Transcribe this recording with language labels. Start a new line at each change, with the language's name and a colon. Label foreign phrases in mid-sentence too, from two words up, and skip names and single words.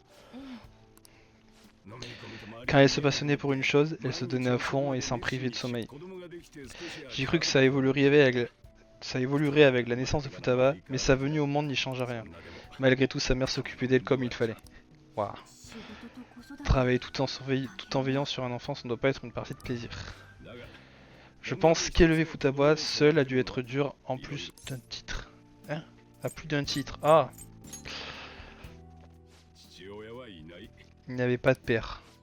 French: Quand elle se passionnait pour une chose, elle se donnait à fond et sans priver de sommeil. J'ai cru que ça évoluerait avec la naissance de Futaba, mais sa venue au monde n'y change rien. Malgré tout, sa mère s'occupait d'elle comme il fallait. Waouh.
Japanese: 仕事と子育て
French: Travailler tout en veillant sur un enfant, ça ne doit pas être une partie de plaisir. Je pense qu'élever Futaba seul a dû être dur en plus d'un titre. Hein? À plus d'un titre. Ah! Il n'y avait pas de père.